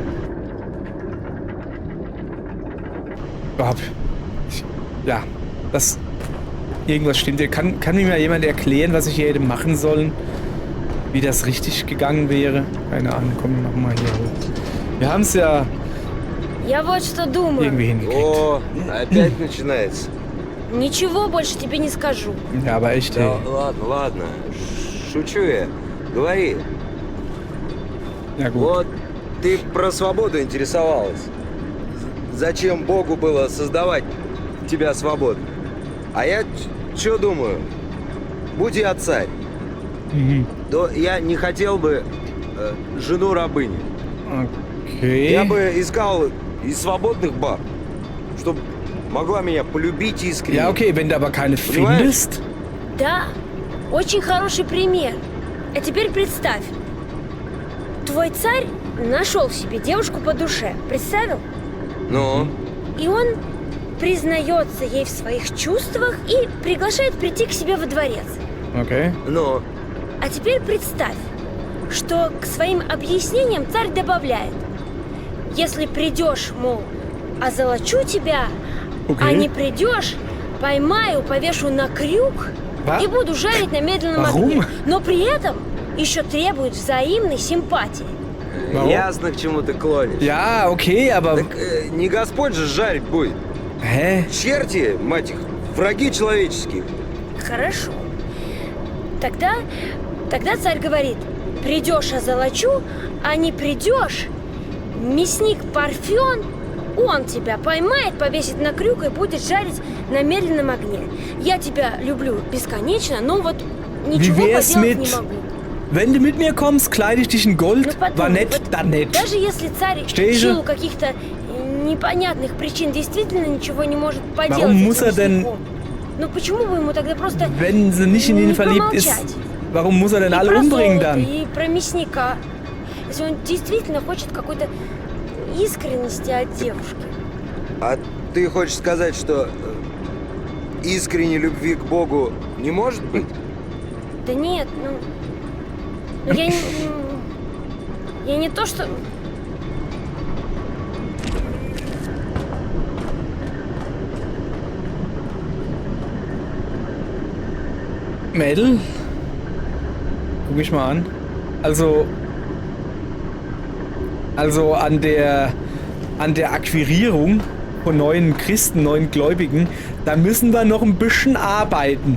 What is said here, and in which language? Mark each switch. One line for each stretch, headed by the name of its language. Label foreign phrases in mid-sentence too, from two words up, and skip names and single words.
German: Ja, das... Irgendwas stimmt hier. Kann mir mal jemand erklären, was ich hier hätte machen sollen? Wie das richtig gegangen wäre? Keine Ahnung, komm, wir machen mal hier hoch. Wir haben es ja
Russian: Я вот что думаю.
German: irgendwie hingekriegt.
Russian: О, опять начинается. Ничего больше тебе не скажу.
German: Ja, aber echt,
Russian: Да,
German: ey.
Russian: ладно. Шучу я. Говори.
German: Ja, gut.
Russian: Вот ты про свободу интересовалась. Зачем Богу было создавать тебя свободным? А я что думаю? Будь я царь, Mhm. то я не хотел бы жену рабыню.
German: Okay.
Russian: Я бы искал и свободных баб, чтобы могла меня полюбить искренне.
German: Ja, okay, wenn du aber keine findest.
Russian: Да, очень хороший пример. А теперь представь. Твой царь нашел в себе девушку по душе. Представил? Ну, И он признается ей в своих чувствах и приглашает прийти к себе во дворец.
German: Okay.
Russian: ну, А теперь представь, что к своим объяснениям царь добавляет: если придешь, мол, озолочу тебя, а
German: Okay.
Russian: не придешь, поймаю, повешу на крюк
German: Wa-
Russian: и буду жарить на медленном
German: Warum?
Russian: огне. Но при этом еще требует взаимной симпатии.
German: Warum?
Russian: ясно, к чему ты клонишь.
German: Ja, okay, aber...
Russian: Так не Господь же жарить будет.
German: Hä?
Russian: Черти, мать их, враги человеческие. Хорошо. Тогда царь говорит: придешь, озолочу, а не придешь, мясник Парфен, он тебя поймает, повесит на крюк и будет жарить на медленном огне. Я тебя люблю бесконечно, но вот ничего
German: Wie wär's
Russian: поделать
German: mit-
Russian: не могу.
German: Wenn du mit mir kommst, kleide ich dich in
Russian: Ну,
German: Gold. War
Russian: подумай,
German: nett,
Russian: вот
German: dann nett.
Russian: даже если царь в
German: Verstehst du?
Russian: силу каких-то непонятных причин действительно ничего не может поделать
German: Warum
Russian: с
German: muss
Russian: этим
German: er denn-
Russian: мясником, ну почему бы ему тогда просто
German: Wenn sie nicht in ihn
Russian: не
German: verliebt ist,
Russian: помолчать?
German: warum muss er denn
Russian: И
German: alle
Russian: про
German: umbringen
Russian: золото,
German: dann?
Russian: и про мясника. Если он действительно хочет какой-то искренности от девушки. А ты хочешь сказать, что искренней любви к Богу не может быть? Да нет, ну я не то, что...
German: Mädel? Guck mich mal an. Also an der Akquirierung von neuen Christen, neuen Gläubigen, da müssen wir noch ein bisschen arbeiten.